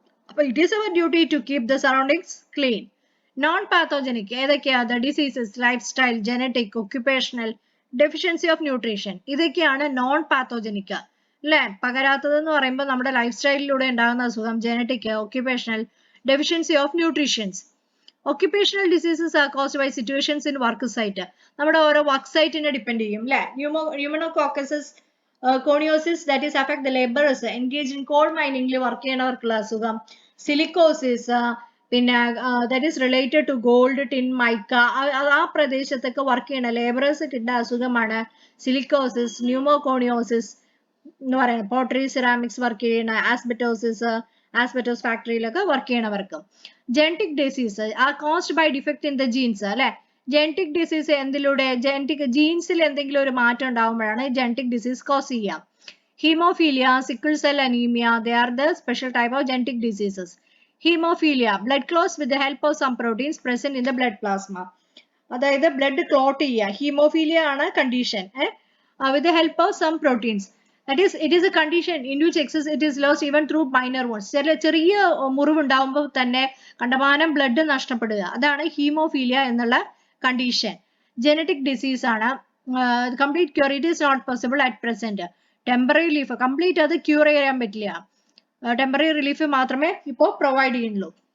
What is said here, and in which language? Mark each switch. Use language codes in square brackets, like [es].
[en] അപ്പൊ it is our duty to keep the surroundings clean. Non pathogenic ഏതൊക്കെയാ, the diseases, life style, genetic, occupational, deficiency of nutrition. [ml] ഇതൊക്കെയാണ് non pathogenic അല്ലെ. പകരാത്തത് എന്ന് പറയുമ്പോൾ നമ്മുടെ life സ്റ്റൈലിലൂടെ ഉണ്ടാകുന്ന അസുഖം, genetic, occupational, deficiency of nutritions. [en] Occupational diseases are caused by situations in work site. [ml] നമ്മുടെ ഓരോ വർക്ക് സൈറ്റിനെ ഡിപ്പെൻഡ് ചെയ്യും അല്ലെ. [en] Pneumoconiosis that is affect the labourers engage in coal മൈനിങ്ങിൽ work ചെയ്യണവർക്കുള്ള അസുഖം. [ml] സിലിക്കോസിസ് പിന്നെ [en] that is related to gold, [ml] tin, mica, ആ പ്രദേശത്തൊക്കെ work ചെയ്യണ labourers കിട്ടുന്ന അസുഖമാണ് സിലിക്കോസിസ്. ന്യൂമോകോണിയോസിസ് എന്ന് പറയുന്നത് പോട്ടറി, സെറാമിക്സ് വർക്ക് ചെയ്യണ, asbestos ഫാക്ടറിയിലൊക്കെ work ചെയ്യണവർക്ക്. [en] genetic disease are caused by defect in the genes [ml] അല്ലെ. ജനറ്റിക് ഡിസീസ് എന്തിലൂടെ, ജനറ്റിക് ജീൻസിൽ എന്തെങ്കിലും ഒരു മാറ്റം ഉണ്ടാകുമ്പോഴാണ് ജനറ്റിക് ഡിസീസ് കോസ് ചെയ്യാം. [en] Haemophilia, sickle cell anaemia, they are the special type of genetic diseases. Haemophilia, blood clots with the help of some proteins present in the blood plasma. [ml] അതായത് blood clot ചെയ്യുക, haemophilia ആണ് condition, [en] With the help of some proteins. That is, it is a condition in which excess it is lost even through minor wounds. [ml] ചെറിയ മുറിവുണ്ടാവുമ്പോൾ തന്നെ കണ്ടമാനം blood നഷ്ടപ്പെടുക, അതാണ് haemophilia എന്നുള്ള condition. Genetic disease ആണ്. [en] Complete cure it is not possible at present. [ml] Temporary relief, complete അത് cure ചെയ്യാൻ പറ്റില്ല, ടെമ്പററി റിലീഫ് മാത്രമേ ഇപ്പോൾ പ്രൊവൈഡ് ചെയ്യുന്നുള്ളൂ.